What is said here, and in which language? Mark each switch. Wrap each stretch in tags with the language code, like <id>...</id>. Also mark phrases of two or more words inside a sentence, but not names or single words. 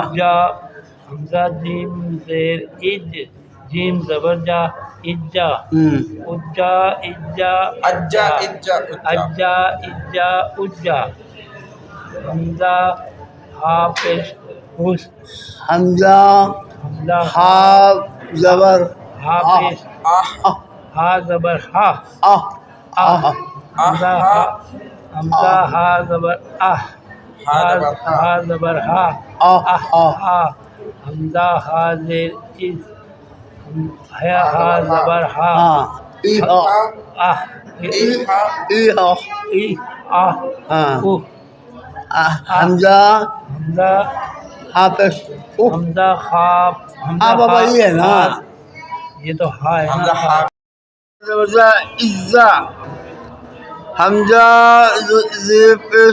<ur>اجا حمزہ جیم زیر اج جیم زبر جا اجا اجا اجا اجا اجا اجا اجا اجا حمزہ ہا پیش اس حمزہ حمزہ ہا زبر ہا پیش ہا زبر ہا حمزہ ہا حمزہ ہا زبر ہا زبر ہا حمزہ ہا زیر اس ہا زبر ہا حمزہ حمزہ حافظ حمزہ خواب ہاں بابا یہ ہے نا یہ تو ہا ہے حمزہ نا ہا حمزہ عزا حمزہ زیر پیش</ur>